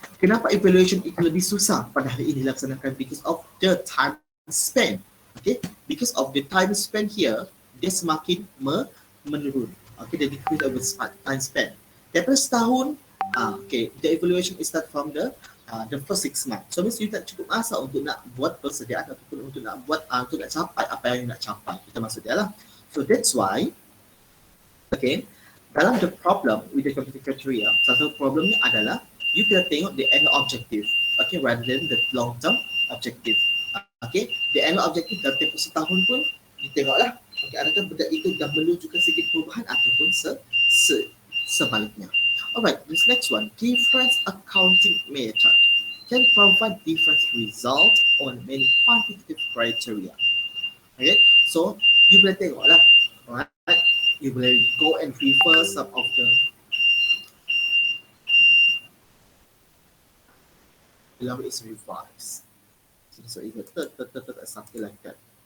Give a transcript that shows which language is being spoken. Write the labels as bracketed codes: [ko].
[ms] Kenapa evaluation itu lebih susah pada hari ini dilaksanakan? [en] Because of the time spent. Okay, because of the time spent here, [ms] dia semakin menurun. [en] Okay, the decrease of the time spent. [ms] Daripada setahun, [en] okay, the evaluation is start from the first 6 months. [ms] So means you tak cukup masa untuk nak buat persediaan ataupun untuk nak buat untuk nak capai apa yang you nak capai. Kita maksud dia lah. [en] So that's why, okay, dalam the problem with the quantitative criteria, [ms] satu problemnya adalah you kena tengok [en] the annual objective, okay, rather than the long term objective. [ms] Okay, [en] the annual objective [ms] dalam tempoh setahun pun ditengoklah. Okay, adakah benda itu dah menunjukkan sedikit perubahan ataupun sebaliknya. [en] Alright, this next one, difference accounting method can provide different results on many quantitative criteria. [ms] Okay, so you boleh tengoklah. [en] Alright, you boleh go and refer some of the below is revised. So it will something like that.